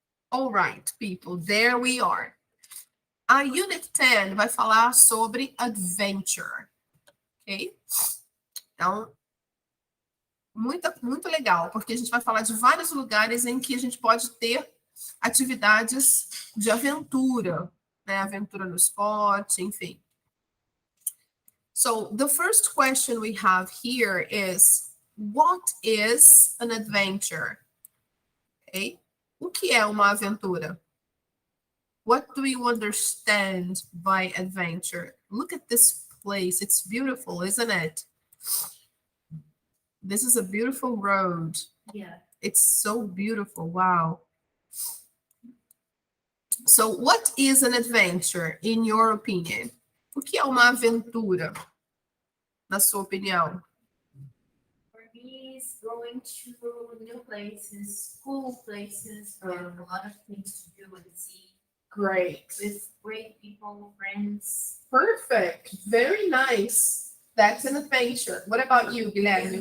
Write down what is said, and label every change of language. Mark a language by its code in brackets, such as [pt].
[en] All right, people, there we are. [pt] A Unit 10 vai falar sobre adventure, ok? Então, muito legal, porque a gente vai falar de vários lugares em que a gente pode ter atividades de aventura, né? Aventura no esporte, enfim. [en] So, the first question we have here is, what is an adventure? Okay? [pt] O que é uma aventura? [en] What do you understand by adventure? Look at this place. It's beautiful, isn't it? This is a beautiful road. Yeah. It's so beautiful. Wow. So, what is an adventure, in your opinion? [pt] O que é uma aventura, na sua opinião? [en] For me, it's going to new places, cool places, with a lot of things to do and see, Great. with great people, friends. Perfect. Very nice. That's an adventure. What about you, Guilherme?